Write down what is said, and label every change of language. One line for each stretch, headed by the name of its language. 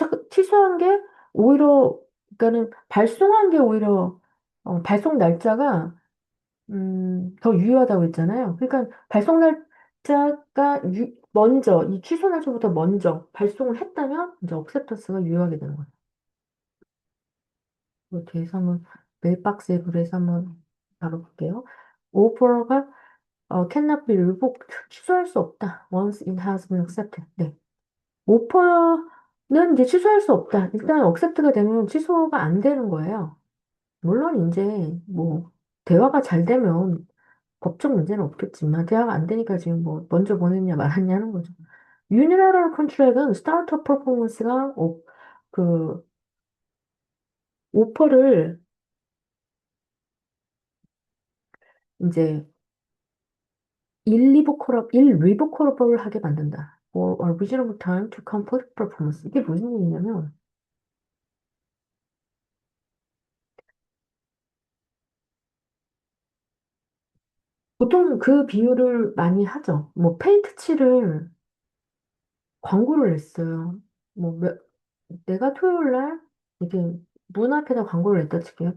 Korean: 취소한 게 오히려, 그러니까는 발송한 게 오히려, 발송 날짜가, 더 유효하다고 했잖아요. 그러니까 발송 날짜가 먼저, 이 취소 날짜부터 먼저 발송을 했다면, 이제 억셉터스가 유효하게 되는 거예요. 이거 뒤에서 한번, 메일박스 앱으로 해서 한번 다뤄볼게요.
English: 오퍼가, cannot be revoked.
Korean: 취소할 수 없다.
English: Once it has been accepted.
Korean: 네. 오퍼는 이제 취소할 수 없다. 일단 억셉트가 되면 취소가 안 되는 거예요. 물론 이제 뭐 대화가 잘 되면 법적 문제는 없겠지만 대화가 안 되니까 지금 뭐 먼저 보냈냐 말았냐 하는 거죠. 유니라럴 컨트랙은 스타트업 퍼포먼스가 그 오퍼를 이제 일리버커러블 하게 만든다.
English: For a reasonable time to complete performance.
Korean: 이게 무슨 얘기냐면 보통 그 비유를 많이 하죠. 뭐 페인트 칠을 광고를 냈어요. 뭐 내가 토요일 날 이게 문 앞에다 광고를 냈다 칠게요.